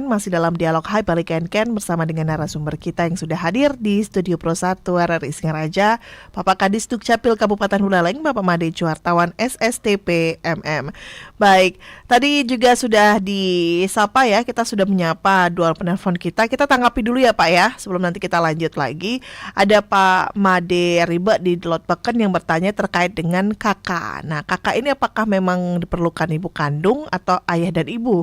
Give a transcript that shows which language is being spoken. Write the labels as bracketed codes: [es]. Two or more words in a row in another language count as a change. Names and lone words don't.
[id] Masih dalam dialog Hai Balik Ken bersama dengan narasumber kita yang sudah hadir di studio Pro 1 RRI Singaraja, Bapak Kadis Dukcapil Kabupaten Buleleng, Bapak Made Juartawan SSTPMM. Baik, tadi juga sudah disapa ya, kita sudah menyapa dua penelpon kita. Kita tanggapi dulu ya Pak ya, sebelum nanti kita lanjut lagi. Ada Pak Made Ribe di Delot Beken yang bertanya terkait dengan kakak. Nah, kakak ini apakah memang diperlukan ibu kandung atau ayah dan ibu?